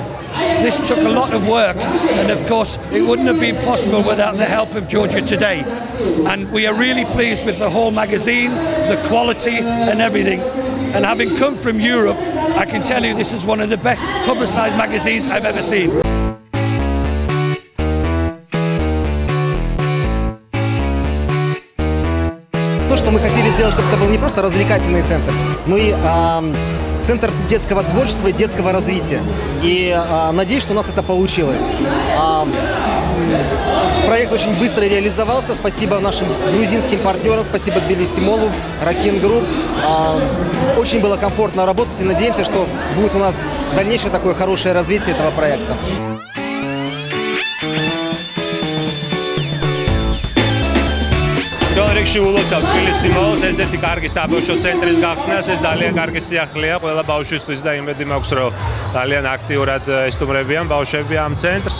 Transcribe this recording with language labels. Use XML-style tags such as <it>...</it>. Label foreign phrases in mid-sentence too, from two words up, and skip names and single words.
<en>This took a lot of work, and of course it wouldn't have been possible without the help of Georgia Today. And we are really pleased with the whole magazine, the quality and everything. And having come from Europe, I can tell you this is one of the best publicised magazines I've ever seen.</en> <ru>То, что мы хотели сделать, чтобы это был не просто развлекательный центр, но и центр детского творчества и детского развития. И надеюсь, что у нас это получилось. Проект очень быстро реализовался. Спасибо нашим грузинским партнерам, спасибо Тбилиси Моллу, Rakin Group. Очень было комфортно работать, и надеемся, что будет у нас дальнейшее такое хорошее развитие этого проекта.</ru> <ka>რიგში ულოცავ თბილისი მოლს, ესეთი კარგი საბავშვო ცენტრის გახსნას, ეს ძალიან კარგი სიახლეა ყველა ბავშვისთვის და იმედი მაქვს, რომ ძალიან აქტიურად ესტუმრებიან ბავშვები ამ ცენტრს.</ka>